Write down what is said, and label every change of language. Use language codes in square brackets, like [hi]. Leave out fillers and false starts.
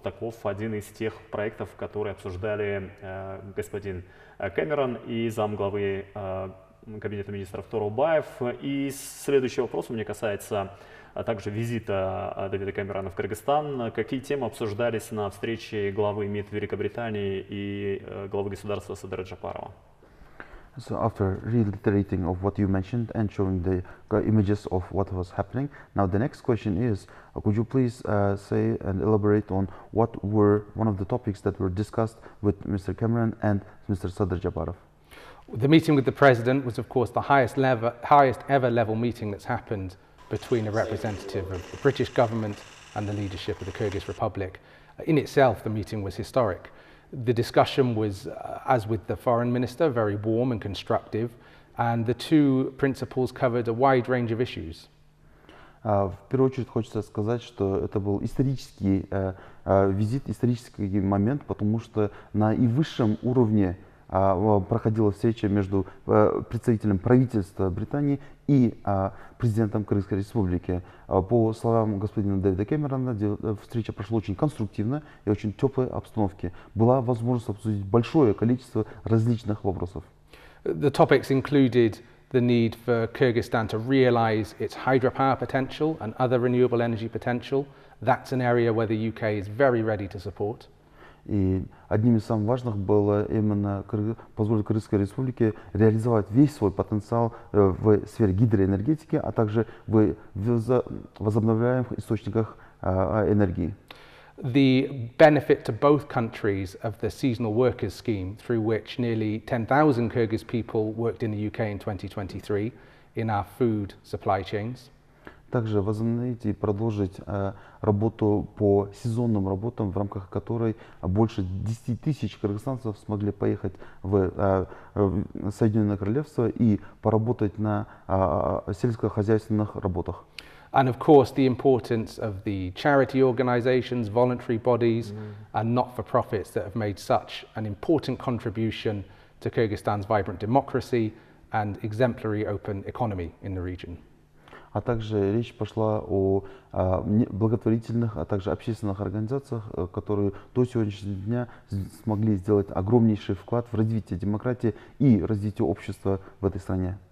[ru] Таков один из тех проектов, которые обсуждали господин Кэмерон и замглавы Кабинета министров Торобаев. И следующий вопрос у меня касается также визита Дэвида Кэмерона в Кыргызстан. Какие темы обсуждались на встрече главы МИД Великобритании и главы государства Садыра Джапарова? [en] So after reiterating of what you mentioned and showing the images of what was happening, now the next question is, could you please say and elaborate on what were one of the topics that were discussed with Mr. Cameron and Mr. Sadr Japarov? The meeting with the President was, of course, the highest ever level meeting that's happened between a representative of the British government and the leadership of the Kyrgyz Republic. In itself, the meeting was historic. The discussion was, as with the Foreign Minister, very warm and constructive, and the two principals covered a wide range of issues. [ru] В первую очередь хочется сказать, что это был исторический визит, исторический момент, потому что на высшем уровне проходила встреча между представителем правительства Британии и президентом Кыргызской республики. По словам господина Дэвида Кэмерона, встреча прошла очень конструктивно и очень теплой обстановке. Была возможность обсудить большое количество различных вопросов. [en] The topics included the need for Kyrgyzstan to realise its hydropower potential and other renewable energy potential. That's an area where the UK is very ready to support. [ru] И одним из самых важных было именно позволить Кыргызской республике реализовать весь свой потенциал в сфере гидроэнергетики, а также в возобновляемых источниках энергии. [en] The benefit to both countries of the seasonal workers scheme, through which nearly 10,000 Kyrgyz people worked in the UK in 2023 in our food supply chains. [ru] Также возобновить и продолжить работу по сезонным работам, в рамках которой больше 10 тысяч кыргызстанцев смогли поехать в Соединенное Королевство и поработать на сельскохозяйственных работах. [en] And of course, the importance of the charity organisations, voluntary bodies, and not-for-profits that have made such an important contribution to Kyrgyzstan's vibrant democracy and exemplary open economy in the region. [ru] А также речь пошла о благотворительных, а также общественных организациях, которые до сегодняшнего дня смогли сделать огромнейший вклад в развитие демократии и развитие общества в этой стране.